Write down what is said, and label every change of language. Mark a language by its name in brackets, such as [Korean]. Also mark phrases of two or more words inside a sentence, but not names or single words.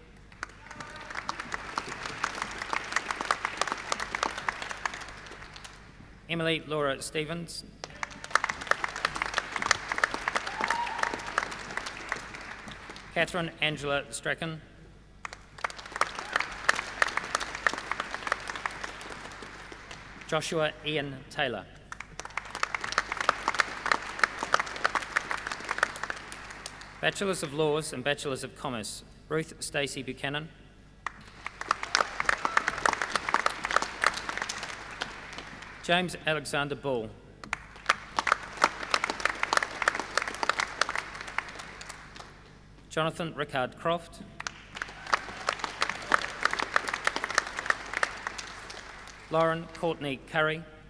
[English] Emily Laura Stevens. Catherine Angela Strachan. Joshua Ian Taylor. Bachelors of Laws and Bachelors of Commerce. Ruth Stacey Buchanan. James Alexander Bull. Jonathan Rickard Croft. Lauren Courtney Curry.